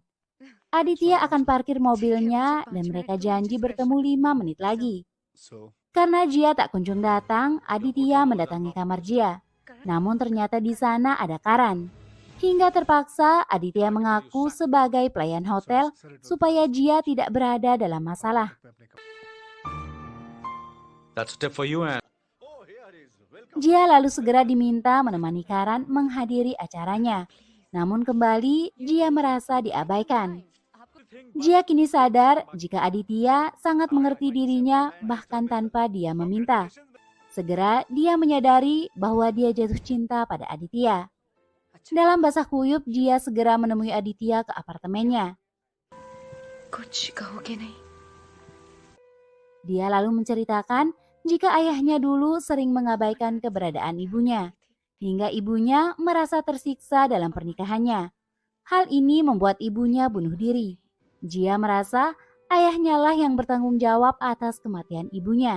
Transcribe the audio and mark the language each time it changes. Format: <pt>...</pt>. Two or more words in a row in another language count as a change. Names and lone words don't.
<id>Aditya akan parkir mobilnya dan mereka janji bertemu 5 menit lagi. Karena Jia tak kunjung datang, Aditya mendatangi kamar Jia. Namun ternyata di sana ada Karan. Hingga terpaksa Aditya mengaku sebagai pelayan hotel supaya Jia tidak berada dalam masalah.</id> <en>That's a tip for you, and</en> <id>Jia lalu segera diminta menemani Karan menghadiri acaranya. Namun kembali Jia merasa diabaikan. Jia kini sadar jika Aditya sangat mengerti dirinya bahkan tanpa dia meminta. Segera dia menyadari bahwa dia jatuh cinta pada Aditya. Dalam basah kuyup, Jia segera menemui Aditya ke apartemennya.</id> <hi>कुछ कहोगे नहीं</hi> <id>Dia lalu menceritakan jika ayahnya dulu sering mengabaikan keberadaan ibunya, hingga ibunya merasa tersiksa dalam pernikahannya. Hal ini membuat ibunya bunuh diri. Jia merasa ayahnya lah yang bertanggung jawab atas kematian ibunya.</id>